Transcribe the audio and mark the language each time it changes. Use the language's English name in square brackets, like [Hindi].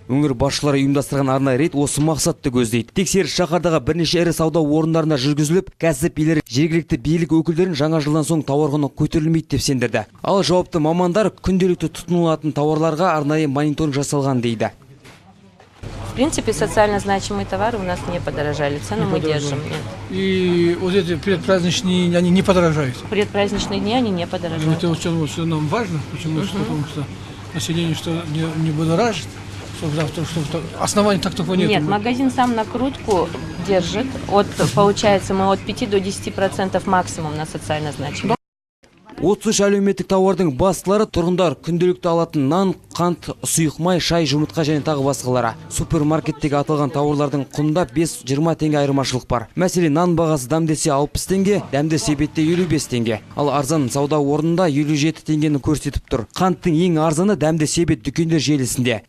[Kazakh] Өңір басшылары ұйымдастырған арнайы рейд осы мақсатты көздейді. Тексеріс шаһардағы бірнеше ірі сауда орындарында жүргізіліп, кәсіп иелері жергілікті билік өкілдерін жаңа жылдан соң тауар құны көтерілмейді деп сендірді. Ал жауапты мамандар күнделікті тұтынылатын тауарларға арнайы мониторинг жасалған дейді. [Russian] В принципе, социально значимые товары у нас не подорожали, цену мы держим. Нет. И вот эти предпраздничные, они не подорожают? Предпраздничные дни они не подорожают. Это что нам важно, потому что население не будоражит, чтобы оснований так только нет. Нет, магазин сам накрутку держит, получается мы от 5 до 10% максимум на социально значимые. [Kazakh] 33 әлеуметтік тауардың бастылары тұрғындар күнделікті алатын нан, қант, сұйық май, шай, жұмыртқа және тағы басқалары. Супермаркеттегі аталған тауарлардың құнында 5-20 теңге айырмашылық бар. Мәселен, нан бағасы дәмдесе 60 теңге, дәмді себетте 55 теңге. Ал арзан сауда орнында 57 теңгені көрсетіп тұр. Қанттың ең арзаны дәмді себет дүкендер желісінде.